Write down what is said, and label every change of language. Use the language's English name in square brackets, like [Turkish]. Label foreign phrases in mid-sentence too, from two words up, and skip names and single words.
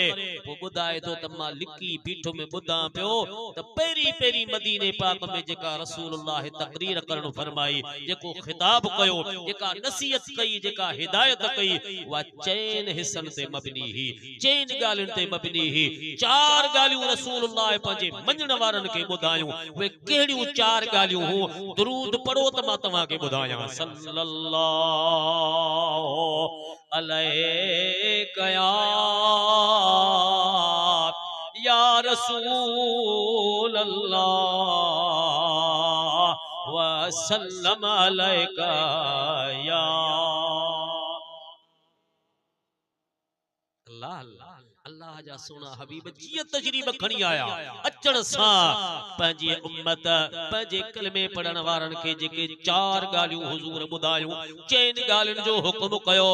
[Sindhi] पोइ ॿुधाए थो त मां लिकी बीठुम, ॿुधां पियो त पहिरीं पहिरीं मदीने पाक में जेका रसूलुल्लाह तकरीर करणु फरमाई, जेको खिताब कयो, जेका नसीहत कई, जेका हिदायत कई, उहा चइनि हिस्सनि ते मबनी ही, चइनि ॻाल्हियुनि ते मबनी ही। चार ॻाल्हियूं रसूलुल्लाह पंहिंजे मञण वारनि खे ॿुधायूं। उहे कहिड़ियूं चार ॻाल्हियूं हूं? दुरूद पढ़ो त मां तव्हांखे ॿुधायां। [Arabic] صلى الله عليه يا رسول الله وسلم عليك يا الله. [Sindhi] अल्लाह जा सोना हबीब जीअं तजरीब खणी आया, अचण सां पंहिंजी उम्मत, पंहिंजे कलमे पढ़ण वारनि खे जेके चार ॻाल्हियूं हुजूर ॿुधायूं, चइनि ॻाल्हियुनि जो हुक्म कयो।